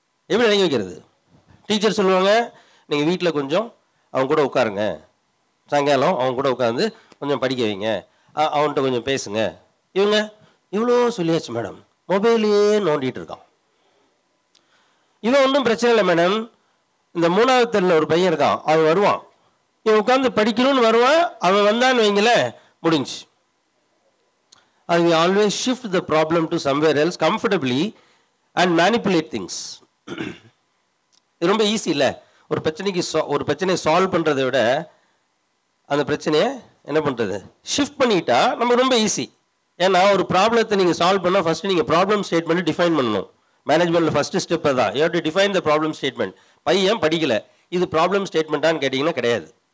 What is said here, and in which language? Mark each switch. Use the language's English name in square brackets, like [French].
[Tamil] எப்படி நினைக்க வைக்கிறது? டீச்சர் சொல்லுவாங்க, நீங்கள் வீட்டில் கொஞ்சம் அவங்க கூட உட்காருங்க, சாயங்காலம் அவங்க கூட உட்காந்து கொஞ்சம் படிக்க வைங்க, அவன்கிட்ட கொஞ்சம் பேசுங்க. இவங்க இவ்வளோ சொல்லியாச்சு மேடம், மொபைலையே நோண்டிகிட்டு இருக்கான். இவன் ஒன்றும் பிரச்சனை இல்லை மேடம், இந்த 3வது தெருவில் ஒரு பையன் இருக்கான், அவன் வருவான், இவன் உட்காந்து படிக்கணும்னு வருவான், அவன் வந்தான்னு வைங்கள, முடிஞ்சு. அது [English] we always shift the problem to somewhere else comfortably and manipulate things. [Tamil] இது ரொம்ப ஈஸி இல்லை? ஒரு பிரச்சனையை சால்வ் பண்ணுறதை விட அந்த பிரச்சனையை என்ன பண்ணுறது, ஷிஃப்ட் பண்ணிட்டா நம்ம ரொம்ப ஈஸி. ஏன்னா ஒரு ப்ராப்ளத்தை நீங்கள் சால்வ் பண்ணால் ஃபஸ்ட்டு நீங்கள் ப்ராப்ளம் ஸ்டேட்மெண்ட் டிஃபைன் பண்ணணும். மேனேஜ்மெண்ட்டில் ஃபஸ்ட்டு ஸ்டெப் தான், [English] You have to define the problem statement. [Tamil] பையன் படிக்கலை, இது ப்ராப்ளம் ஸ்டேட்மெண்ட்டான்னு கேட்டிங்கன்னா கிடையாது.